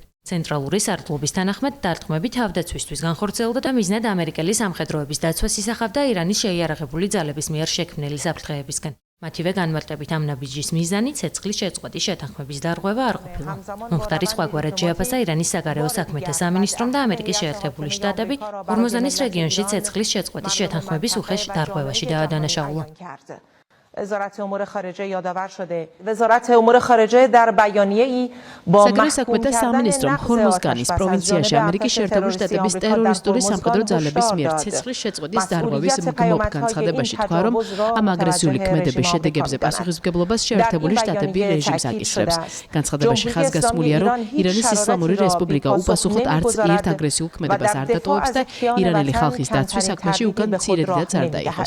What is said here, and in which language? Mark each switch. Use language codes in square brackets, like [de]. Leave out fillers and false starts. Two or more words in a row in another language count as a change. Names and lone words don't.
[ka] ცენტრალური სარდლობის თანახმად დარტყმები თავდაცვისთვის განხორციელდა და მიზნად ამერიკელი სამხედროების დაცვას ისახავდა ირანის შეიარაღებული ძალების მიერ შექმნილი საფრთხეებისგან. მათივე განმარტებით ამ ნაბიჯის მიზანი ცეცხლის შეწყვეტის შეთანხმების დარღვევა არ ყოფილა. მომხდარი სხვაგვარად შეაფასა ირანის საგარეო საქმეთა სამინისტრომ და ამერიკის შეერთებული შტატები ჰორმუზანის რეგიონში ცეცხლის შეწყვეტის შეთანხმების უხეშ დარღვევაში დაადანაშაულა. [fa] وزارت امور خارجه یادآور شده وزارت امور خارجه در بیانیه‌ای با [ka] საგარეო საქმეთა სამინისტრომ ჰორმუზგანის პროვინციაში ამერიკის შეერთებული შტატების ტერორისტული სამხედრო ძალების მიერ ცეცხლის შეწყვეტის დარღვევის მგმობ განცხადებაში თქვა, რომ ამ აგრესიული ქმედების შედეგებზე პასუხისმგებლობას შეერთებული შტატები რეჟიმს აკისრებს. განცხადებაში ხაზგასმულია, რომ ირანის ისლამური რესპუბლიკა უპასუხოდ არც ერთ აგრესიულ ქმედებას არ დატოვებს და ირანელი ხალხის დაცვის საქმეში უკან მცირედაც არ დაიხოს.